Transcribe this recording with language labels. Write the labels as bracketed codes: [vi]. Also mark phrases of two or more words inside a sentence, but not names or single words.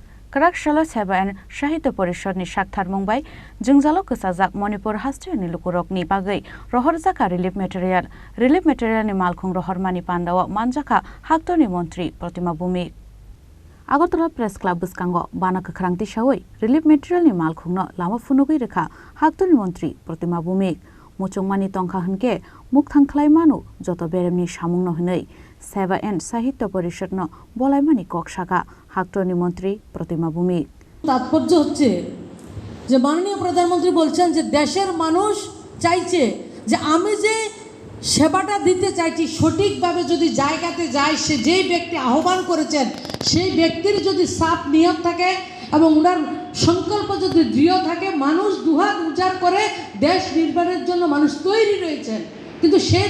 [trp] Khorang Seva and Sahayata Parisad ni Shakthar Mumbai, Jwngjalo Kwchajak Manipur Hasteni Lukurokni bagwi Rohorkha [en] relief material [trp] ni malkhung Rohormani Pandawa Manjaka Hasteni Montri Pratima Bumi Agotala Press Club Buskango Bana Khorang Tishawi [en] relief material [trp] ni malkhungno lama funugui rekha Hasteni Montri Pratima Bumi Muchungmani tongkha hunke mukthang khlaimanu joto beremni samungno hunei Seva and Sahayata Parisad no bolaimani Kwchajak Hasteni মন্ত্রী প্রতিমা ভূমি [bn] তাৎপর্য হচ্ছে যে মাননীয় প্রধানমন্ত্রী বলছেন যে দেশের মানুষ চাইছে যে আমি যে সেবাটা দিতে চাইছি সঠিকভাবে যদি জায়গাতে যায় সে যেই ব্যক্তি আহ্বান করেছেন সেই ব্যক্তির যদি সাফ নিয়ত থাকে এবং ওনার সংকল্প যদি দৃঢ় থাকে মানুষ দুহাত উজাড় করে দেশ নির্মাণের জন্য মানুষ তৈরি রয়েছেন কিন্তু সেই